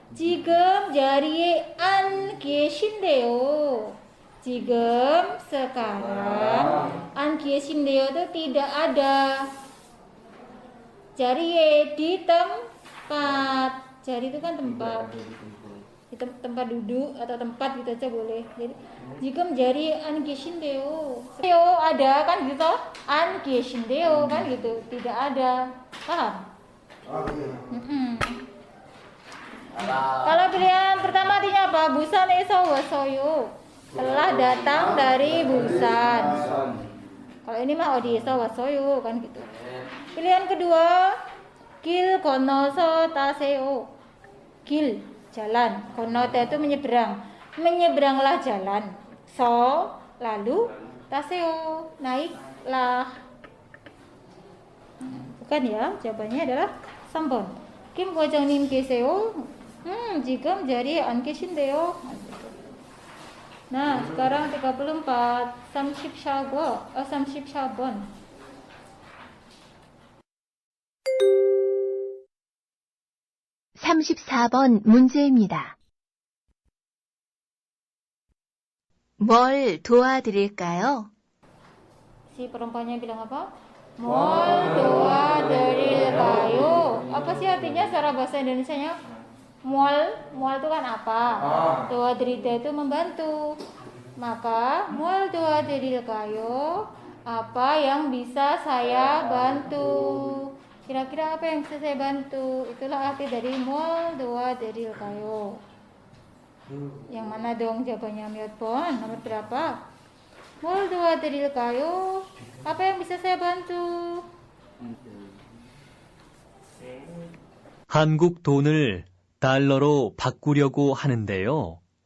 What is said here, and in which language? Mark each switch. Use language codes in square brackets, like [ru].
[ko] 지금 자리에 안 계신데요. [id] 지금 sekarang [ko] 안 계신데요 [id] itu tidak ada. 자리에 di tempat. Jari itu kan tempat. Di tempat duduk atau tempat gitu aja boleh. [ko] Jadi 지금 자리에 안 계신데요. [id] Ada kan gitu. 안 계신데요 kan gitu. Tidak ada. Paham? Kalau pilihan pertama artinya apa? [ko] Busan에서 왔어요. [id] Telah datang dari Busan. Kalau ini mah [ko] 어디에서 왔어요 [id] kan gitu. Pilihan kedua, [ko] 길 건너서 타세요. [id] 길, jalan. 건너다 itu menyeberang. Menyeberanglah jalan. So, lalu 타세요, naiklah. Bukan ya, jawabannya adalah 3번. [ko] 김 과장님 계세요? 지금 자리에 안 계신데요. [id] Nah, sekarang 34, 34번. [ko] 34번 문제입니다. 뭘 도와드릴까요? [id] Si perempuannya bilang apa? Mol doa-derilkayo. Apa sih artinya secara bahasa Indonesianya? Mol itu kan apa? Doa-derida itu membantu. Maka mol doa-derilkayo, apa yang bisa saya bantu? Kira-kira apa yang bisa saya bantu? Itulah arti dari mol doa-derilkayo. Yang mana dong jawabannya Miotbon? Nomor berapa? Mol doa-derilkayo, apa yang bisa saya bantu? [ko] 한국 돈을 달러로 바꾸려고 하는데요.